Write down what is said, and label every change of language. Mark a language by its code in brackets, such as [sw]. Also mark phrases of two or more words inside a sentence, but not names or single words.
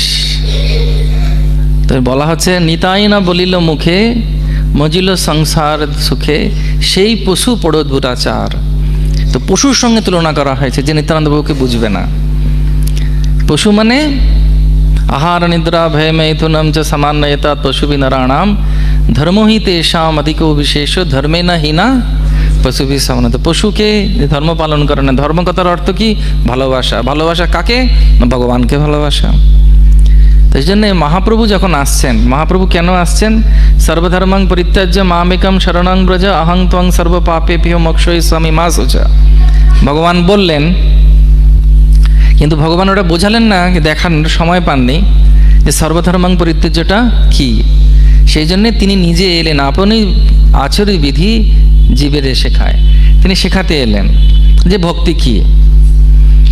[bn] তো বলা হচ্ছে নিতাই না বলিল মুখে, মজিল সংসার সুখে, সেই পশু পড়ত বুটাচার। তো পশুর সঙ্গে তুলনা করা হয়েছে, যে নিত্যানন্দ প্রভুকে বুঝবে না। পশু মানে [sa] आहार निद्रा भय मैथुनम च समान्यता पशुभि नराणाम धर्मो ही तेषाम अधिको विशेष धर्मे न हीना पशुभि समान। [bn] তো পশুকে ধর্ম পালন করে না। ধর্ম কথার অর্থ কি? ভালোবাসা। ভালোবাসা কাকে? ভগবানকে ভালোবাসা। তো এই জন্যে মহাপ্রভু যখন আসছেন, মহাপ্রভু কেন আসছেন? [sa] सर्वधर्मां परित्याज्य मामेकम् शरणं व्रज अहं त्वं सर्व पापेभ्यो मोक्षयिष्यामि मा शुचा। [bn] ভগবান বললেন, কিন্তু ভগবান ওটা বোঝালেন না, দেখার সময় পাননি যে সর্বধর্মাং পরিত্যাজ্যটা কি। সেই জন্যে তিনি নিজে এলেন, আপনি আচরি বিধি জীবের শেখায়, তিনি শেখাতে এলেন যে ভক্তি কি।